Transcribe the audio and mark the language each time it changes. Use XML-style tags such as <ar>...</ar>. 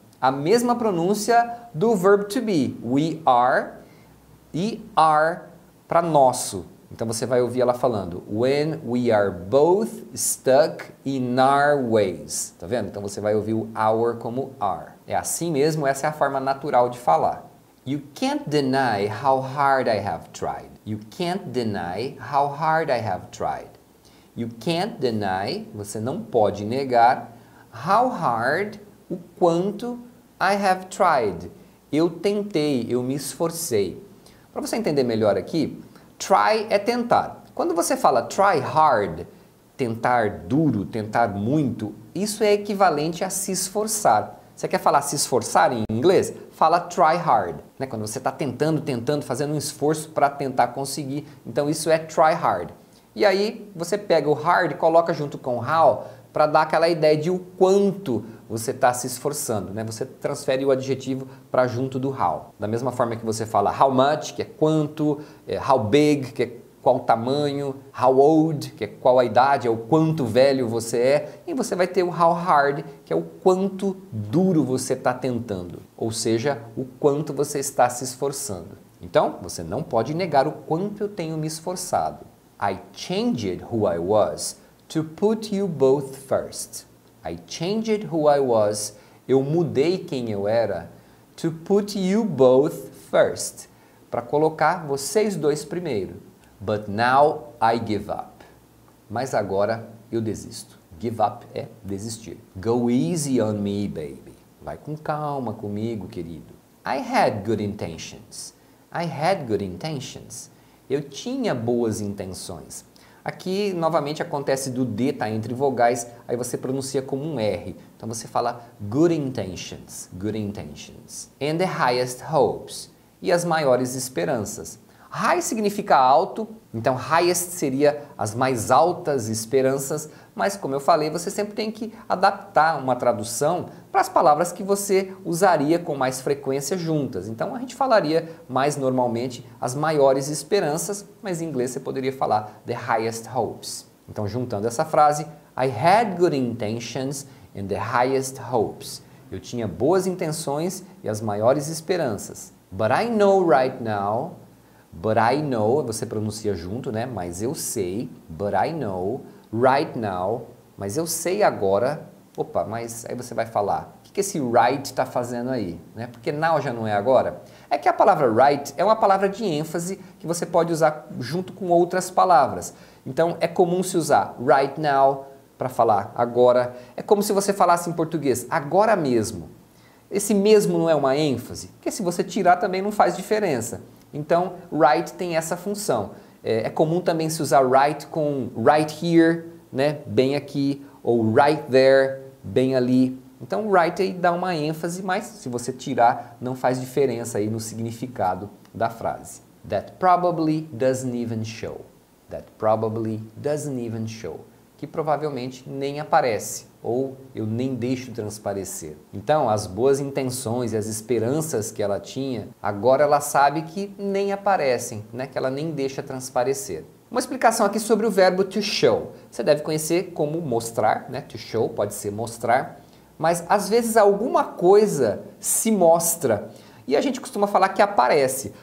<pt>A mesma pronúncia do verb to be. We are e are para nosso. Então você vai ouvir ela falando</pt> <en>when we are both stuck in our ways.</en> <pt>Tá vendo? Então você vai ouvir o our como are. É assim mesmo, essa é a forma natural de falar.</pt> <en>You can't deny how hard I have tried. You can't deny how hard I have tried. You can't deny,</en> <pt>você não pode negar,</pt> <en>how hard, o quanto I have tried.</en> <pt>Eu tentei, eu me esforcei. Para você entender melhor aqui, try é tentar. Quando você fala try hard, tentar duro, tentar muito, isso é equivalente a se esforçar. Você quer falar se esforçar em inglês? Fala try hard. Né? Quando você está tentando, fazendo um esforço para tentar conseguir. Então isso é try hard. E aí você pega o hard e coloca junto com how para dar aquela ideia de o quanto você está se esforçando. Né? Você transfere o adjetivo para junto do how. Da mesma forma que você fala how much, que é quanto, how big, que é qual tamanho, how old, que é qual a idade, é o quanto velho você é, e você vai ter o how hard, que é o quanto duro você está tentando, ou seja, o quanto você está se esforçando. Então, você não pode negar o quanto eu tenho me esforçado.</pt> <en>I changed who I was to put you both first. I changed who I was,</en> <pt>eu mudei quem eu era,</pt> <en>to put you both first,</en> <pt>para colocar vocês dois primeiro.</pt> <en>But now I give up.</en> <pt>Mas agora eu desisto. Give up é desistir.</pt> <en>Go easy on me, baby.</en> <pt>Vai com calma comigo, querido.</pt> <en>I had good intentions. I had good intentions.</en> <pt>Eu tinha boas intenções. Aqui, novamente, acontece do D tá entre vogais, aí você pronuncia como um R. Então você fala good intentions, good intentions.</pt> <en>And the highest hopes.</en> <pt>E as maiores esperanças. High significa alto, então highest seria as mais altas esperanças, mas como eu falei, você sempre tem que adaptar uma tradução para as palavras que você usaria com mais frequência juntas. Então a gente falaria mais normalmente as maiores esperanças, mas em inglês você poderia falar the highest hopes. Então juntando essa frase,</pt> <en>I had good intentions and the highest hopes.</en> <pt>Eu tinha boas intenções e as maiores esperanças.</pt> <en>But I know right now. But I know,</en> <pt>você pronuncia junto, né? Mas eu sei,</pt> <en>but I know, right now,</en> <pt>mas eu sei agora. Opa, mas aí você vai falar, o que esse right está fazendo aí? Né? Porque now já não é agora. É que a palavra right é uma palavra de ênfase que você pode usar junto com outras palavras. Então é comum se usar right now para falar agora. É como se você falasse em português, agora mesmo. Esse mesmo não é uma ênfase? Porque se você tirar também não faz diferença. Então, right tem essa função. É comum também se usar right com right here, né, bem aqui, ou right there, bem ali. Então, right aí dá uma ênfase, mas se você tirar, não faz diferença aí no significado da frase.</pt> <en>That probably doesn't even show. That probably doesn't even show.</en> <pt>Que provavelmente nem aparece, ou eu nem deixo transparecer. Então, as boas intenções e as esperanças que ela tinha, agora ela sabe que nem aparecem, né? Que ela nem deixa transparecer. Uma explicação aqui sobre o verbo to show. Você deve conhecer como mostrar, né? To show pode ser mostrar, mas às vezes alguma coisa se mostra e a gente costuma falar que aparece.</pt>